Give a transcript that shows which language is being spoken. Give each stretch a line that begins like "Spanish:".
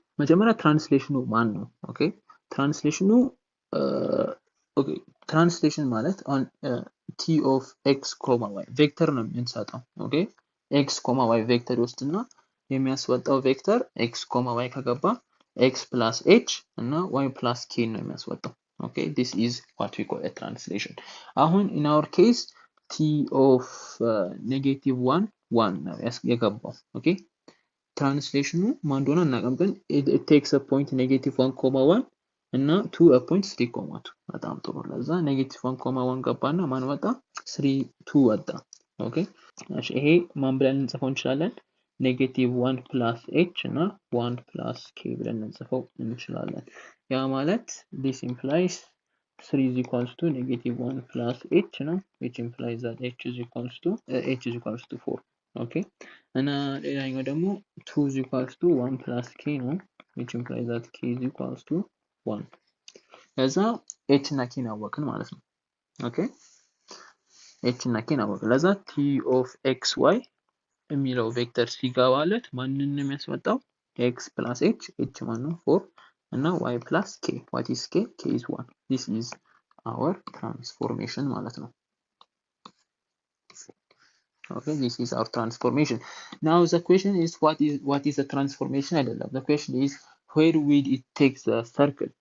Amharic: መጀመሪያ ትራንስሌሽኑ ማን ነው? ኦኬ ትራንስሌሽኑ ኦኬ ትራንስሌሽን ማለት on t of x comma y ቬክተር ነው የምንሰጠው። ኦኬ x comma y ቬክተር ይወስድና የሚያስወጣው ቬክተር x comma y ከገባ x plus h እና y plus k ነው የሚያስወጣው። ኦኬ
English: this is what we call a translation።
Amharic: አሁን
English: in our case
Amharic: t of negative 1 1 ነው የገባው። ኦኬ ትራንስሌሽኑ ማን እንደሆነ እናውቅም፣ ግን
English: it takes a point negative 1 comma 1
Amharic: እና 2 a point 3 comma 2 በጣም ጥሩ። ለዛ ኔጌቲቭ 1 comma 1 ገባና ማን ወጣ? 3 2 ወጣ። ኦኬ እሺ ይሄ ማን ብለን እንጽፈው እንችላለን? ኔጌቲቭ 1 plus h እና 1 plus k ብለን እንጽፈው እንችላለን። ያ ማለት
English: this implies 3 is equals to negative 1 plus h
Amharic: ነው,
English: which implies that h is equals to 4.
Amharic: ኦኬ እና ሌላኛው ደግሞ 2 is equals to 1 plus k ነው,
English: which implies that k is equals to 1.
Amharic: ለዛ h እና k አወቅን ማለት ነው። ኦኬ h እና k አወቅን። ለዛ t of xy የሚለው ቬክተር ሲገባለት ማንን ነው የሚያስወጣው?
English: x plus h
Amharic: ማን ነው
English: 4 እና y plus k. what is k? k is 1. this is our transformation
Amharic: ማለት ነው።
English: Okay, this is our transformation. Now the question is what is the transformation?
Amharic: አይደለም.
English: The question is where will it take the circle?